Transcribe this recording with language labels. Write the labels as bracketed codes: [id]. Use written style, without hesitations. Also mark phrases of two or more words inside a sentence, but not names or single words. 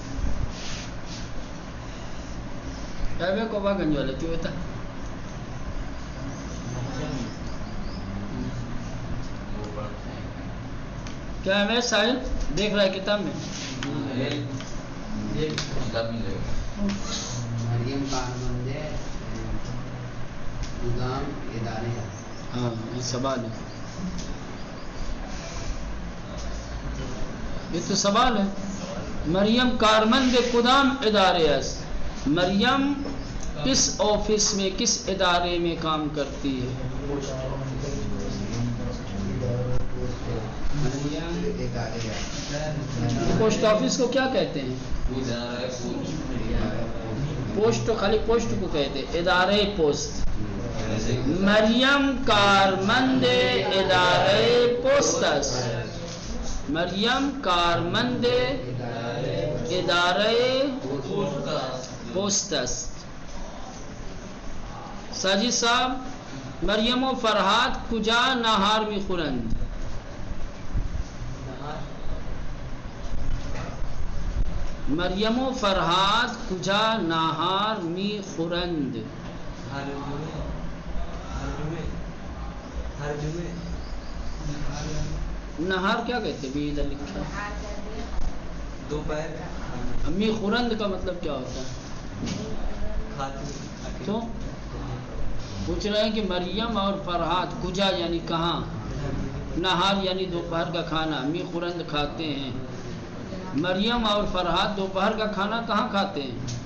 [ur] کو گنج والے کیوں ہوتا کیا ہے ساحل دیکھ رہا ہے کتاب میں؟ [fa] مریم کارمند کدام ادارے، [ur] ہاں یہ سوال ہے، یہ تو سوال ہے۔ مریم [fa] کارمند کدام ادارے اس، [ur] مریم کس آفس میں، کس ادارے میں کام کرتی ہے؟ پوسٹ آفس کو کیا کہتے ہیں؟ پوسٹ، خالی پوسٹ کو کہتے ہیں، ادارے پوسٹ۔ [fa] مریم کارمند ادارے پوسٹس، مریم کارمند ادارے پوسٹس۔ ساجد صاحب، مریم و فرحات کجا نہار می خورند؟ مریم و فرحات کجا نہار می خورند؟ [ur] نہار کیا کہتے ہیں؟ بھی ادھر لکھا دوپہر، [fa] می خورند [ur] کا مطلب کیا ہوتا ہے؟ تو پوچھ رہے ہیں کہ مریم اور فرحات کجا یعنی کہاں، نہار یعنی دوپہر کا کھانا، [fa] می خورند [ur] کھاتے ہیں۔ مریم اور فرحات دوپہر کا کھانا کہاں کھاتے ہیں؟